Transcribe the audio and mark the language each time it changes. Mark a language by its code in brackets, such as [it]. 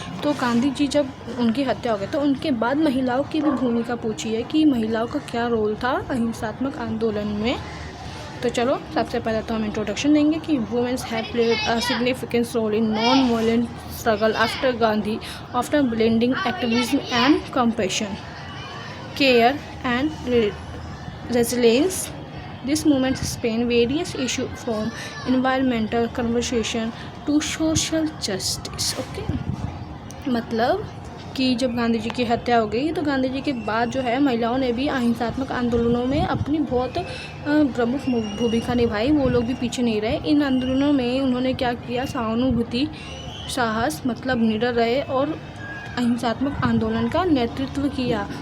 [hi] तो गांधी जी जब उनकी हत्या हो गई तो उनके बाद महिलाओं की भी भूमिका पूछी है कि महिलाओं का क्या रोल था अहिंसात्मक आंदोलन में। तो चलो सबसे पहले तो हम इंट्रोडक्शन देंगे कि [en] Women's have played a significant role in non violent struggle after Gandhi, after blending activism and compassion, care and resilience. This movement spanned various issues from environmental conservation to social justice. Okay? [hi] मतलब कि जब गांधी जी की हत्या हो गई तो गांधी जी के बाद जो है महिलाओं ने भी अहिंसात्मक आंदोलनों में अपनी बहुत प्रमुख भूमिका निभाई। वो लोग भी पीछे नहीं रहे। इन आंदोलनों में उन्होंने क्या किया? सहानुभूति, साहस, मतलब निडर रहे और अहिंसात्मक आंदोलन का नेतृत्व किया।